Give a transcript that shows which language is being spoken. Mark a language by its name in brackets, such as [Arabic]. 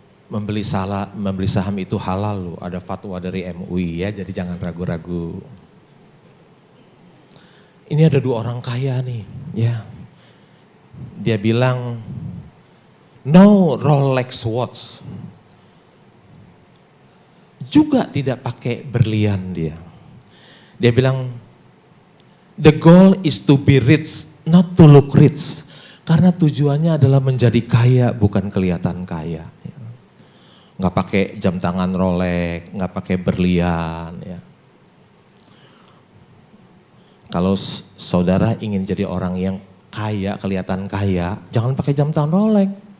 [Indonesian] Membeli saham itu halal loh, ada fatwa dari MUI ya, jadi jangan ragu-ragu. Ini ada dua orang kaya nih, ya. Dia bilang, [English] no Rolex watch. [Indonesian] Juga tidak pakai berlian dia. Dia bilang, [English] the goal is to be rich, not to look rich. [Indonesian] Karena tujuannya adalah menjadi kaya, bukan kelihatan kaya. Nggak pakai jam tangan Rolex, nggak pakai berlian. Ya. Kalau saudara ingin jadi orang yang kaya, kelihatan kaya, jangan pakai jam tangan Rolex.